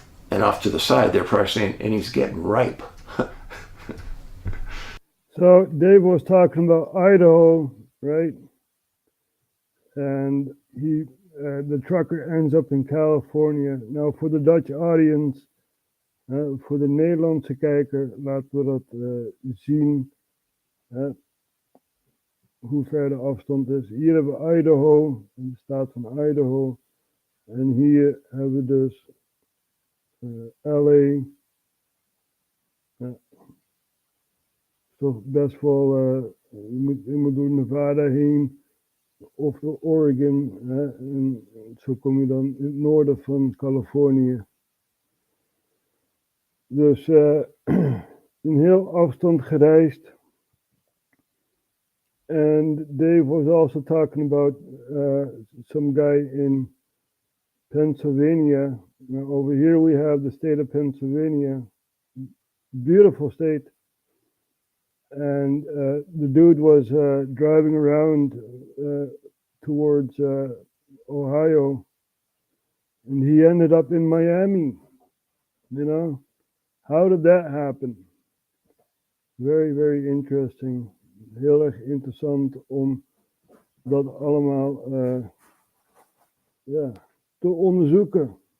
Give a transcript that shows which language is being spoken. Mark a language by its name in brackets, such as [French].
[English] And off to the side, they're probably saying, and he's getting ripe. So Dave was talking about Idaho, right? And the trucker ends up in California. [Dutch] Nou, voor de [English] Dutch audience, [Dutch] voor de Nederlandse kijker, laten we dat zien. Hoe ver de afstand is. Hier hebben we Idaho, de staat van Idaho. En hier hebben we dus LA. Toch best wel, je moet door Nevada heen. Of door Oregon. En zo kom je dan in het noorden van Californië. Dus een heel afstand gereisd. [English] And Dave was also talking about some guy in Pennsylvania. Now, over here we have the state of Pennsylvania, beautiful state. And the dude was driving around towards Ohio, and he ended up in Miami. You know, how did that happen? Very, very interesting. [Dutch] Heel erg interessant om dat allemaal te onderzoeken.